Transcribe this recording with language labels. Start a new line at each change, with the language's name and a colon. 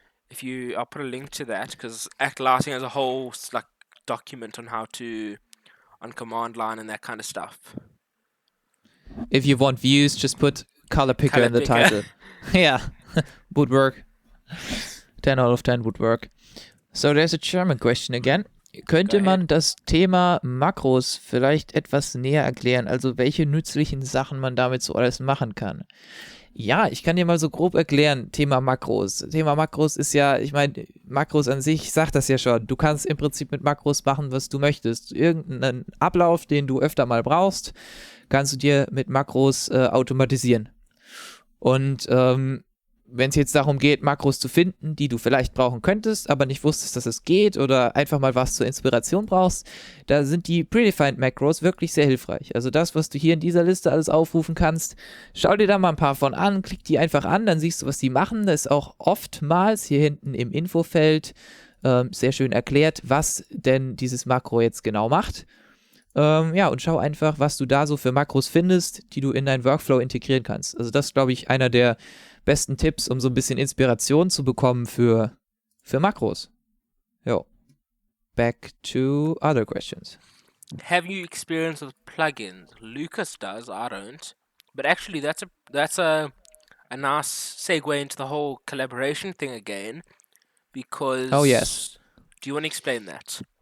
English: I'll put a link to that, because Act Lighting has a whole like document on how to, on command line and that kind of stuff. If you want views, just put color picker in the title. Yeah, would work. 10 out of 10 would work. So there's a German question again.
German: Könnte man das Thema Makros vielleicht etwas näher erklären? Also welche nützlichen Sachen man damit so alles machen kann? Ja, ich kann dir mal so grob erklären, Thema Makros. Thema Makros ist ja, ich meine, Makros an sich sagt das ja schon. Du kannst im Prinzip mit Makros machen, was du möchtest. Irgendeinen Ablauf, den du öfter mal brauchst, kannst du dir mit Makros automatisieren. Und wenn es jetzt darum geht, Makros zu finden, die du vielleicht brauchen könntest, aber nicht wusstest, dass es geht, oder einfach mal was zur Inspiration brauchst, da sind die Predefined Macros wirklich sehr hilfreich. Also das, was du hier in dieser Liste alles aufrufen kannst, schau dir da mal ein paar von an, klick die einfach an, dann siehst du, was die machen. Das ist auch oftmals hier hinten im Infofeld sehr schön erklärt, was denn dieses Makro jetzt genau macht. Und schau einfach, was du da so für Makros findest, die du in deinen Workflow integrieren kannst. Also das ist, glaube ich, einer der besten Tipps, um so ein bisschen Inspiration zu bekommen für Makros. Jo.
English: Back to other questions. Have you experience with plugins? Lucas does, I don't. But actually, that's a nice segue into the whole collaboration thing again, because... Oh, yes. Do you want to explain that?